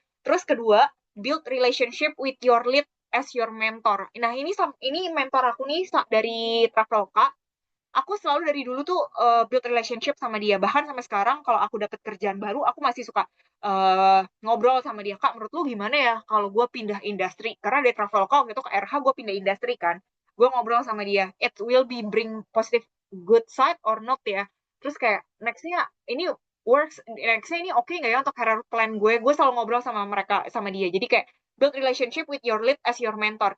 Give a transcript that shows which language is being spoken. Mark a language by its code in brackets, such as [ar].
[en] Terus kedua, build relationship with your lead as your mentor. [id] Nah, ini mentor aku nih dari Traveloka. Aku selalu dari dulu tuh [en] build relationship [id] sama dia. Bahkan sampai sekarang kalau aku dapet kerjaan baru, aku masih suka ngobrol sama dia. Kak, menurut lu gimana ya kalau gue pindah industri? Karena dari Traveloka waktu itu ke RH gue pindah industri kan. Gue ngobrol sama dia. [en] It will be bring positive good side or not [id] ya. Terus kayak nextnya ini nextnya ini oke nggak ya untuk career plan gue? Gue selalu ngobrol sama mereka, sama dia. Jadi kayak [en] build relationship with your lead as your mentor.